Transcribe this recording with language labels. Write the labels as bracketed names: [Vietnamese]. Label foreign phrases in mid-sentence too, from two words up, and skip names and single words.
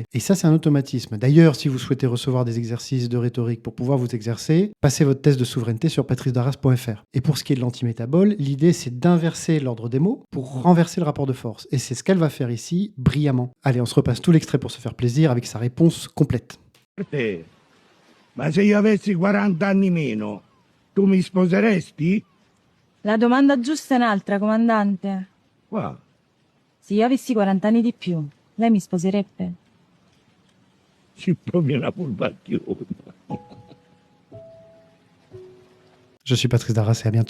[French] Et ça, c'est un automatisme. D'ailleurs, si vous souhaitez recevoir des exercices de rhétorique pour pouvoir vous exercer, passez votre test de souveraineté sur patricedarras.fr. Et pour ce qui est de l'antimétabole, l'idée, c'est d'inverser l'ordre des mots pour renverser le rapport de force. Et c'est ce qu'elle va faire ici, brillamment. Allez, on se repasse tout l'extrait pour se faire plaisir avec sa réponse complète. [Italian] Ma se io avessi 40 anni meno, tu mi sposeresti? La domanda giusta è un'altra, comandante. Qua. Se io avessi 40 anni di più, lei mi sposerebbe? C'è proprio una polvacchiona. [French] Je suis Patrice Darras et à bientôt.